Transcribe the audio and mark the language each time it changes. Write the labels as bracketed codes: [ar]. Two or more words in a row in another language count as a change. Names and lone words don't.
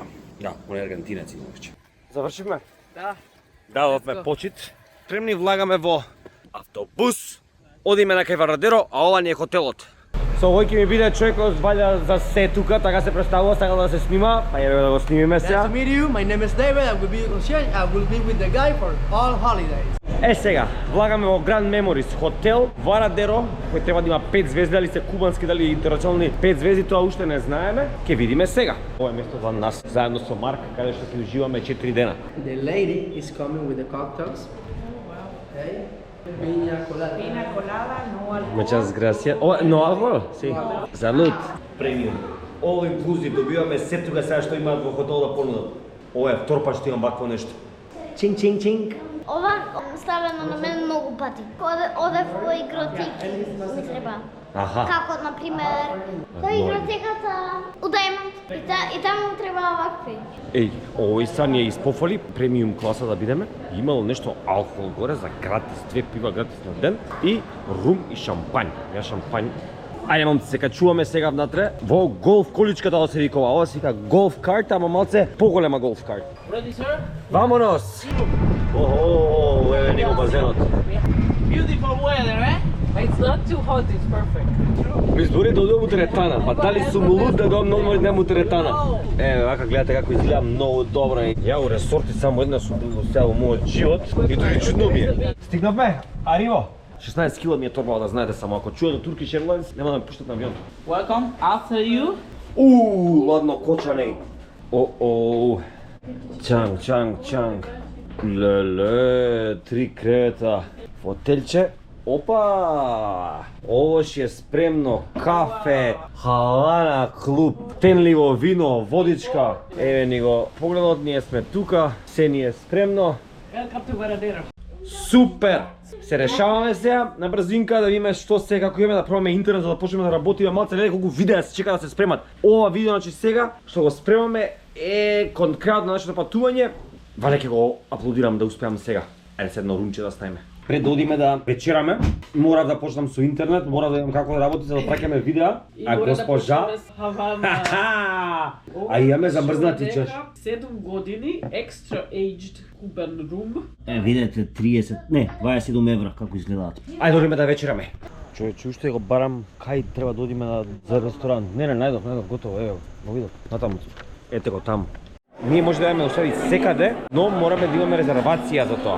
[mk] Да, он е аргентинец иначе. Завршивме? Да. Дадовме почит. Премни влагаме во автобус. Одиме на кај Варадеро, а ова ни е хотелот. Со овој ќе ми биде човекот валја за се тука, така се представува, сака да се снима, па еве да го снимиме сега. [en] Nice to meet you. My name is David. I will be your concierge. I will be with the guy for all holidays. [mk] Сега, влагаме во Grand Memories хотел Варадеро, кој треба да има 5 звезди, дали се кубански, дали интернационални 5 звезди, тоа уште не знаеме. Ќе видиме сега. Ова е место за нас, заедно со Марк, каде што ќе уживаме 4 дена. [en] The lady is coming with the cocktails. Okay. Piña colada. Pina colada, no alcohol. [es] Muchas gracias. [en] Oh, no alcohol? [es] Sí. Salud. [mk] Премиум. [en] All inclusive, [mk] добиваме се тука сега што имаат во хотел да понудат. Ова е втор пат што имам вакво нешто. Чинг, чинг, чинг. Ова ставено на мен многу пати. Одев во игротеки, ми треба. Аха. Како, например, во игротеката у Даймонд. И таму треба вакви. Еј, овој са ни е испофали, премиум класа да бидеме. Имало нешто алкохол горе за гратис, 2 пива гратис на ден и рум и шампањ. Ја шампањ Ајде момци, се качуваме сега внатре во голф количката да се викува. Ова се вика голф карт, ама малце поголема голф карт. [en] Ready, sir? [mk] Вамонос! Охо, еве него базенот. [en] Beautiful weather, eh? It's not too hot, it's perfect. [mk] Ми збори да одам у теретана, па дали сум луд да одам на одмор у теретана. Еве, вака гледате како изгледа многу добро. Ја у ресорти само еднаш сум бил во цело мојот живот и тоа чудно ми е. Стигнавме, ариво. 16 кила ми е торбава, да знаете, само ако чуе до Turkish Airlines, нема да ме пуштат на авион. [en] Welcome, after you. [mk] Ладно кочане. О. Чанг. Леле, 3 кревета. Фотелче. Опа! Ово ще е спремно. Кафе, халана, клуб, тенливо вино, водичка. Еве ни го погледот, ние сме тука, се ни е спремно. [en] Welcome to Varadero. [mk] Супер! Се решаваме сега на брзинка да видиме што се како имаме да пробаме интернет за да почнеме да работиме малце, леле колку видеа се чека да се спремат. Ова видео значи сега што го спремаме е кон крајот на нашето патување. Вале ќе го аплодирам да успеам сега. Ајде се едно румче да ставиме. Пред да одиме да вечераме, морав да почнам со интернет, морав да видам како да работи за да праќаме видеа. А госпожа А имаме замрзнати чаш. 7 години, [en] extra aged Cuban room. [mk] Видете 27 евра како изгледаат. Ајде одиме да вечераме. Човече, уште го барам кај треба да одиме за ресторан. Не, најдов, готово, еве, го видов. Натаму. Ете го таму. Ние може да имаме остави секаде, но мораме да имаме резервација за тоа.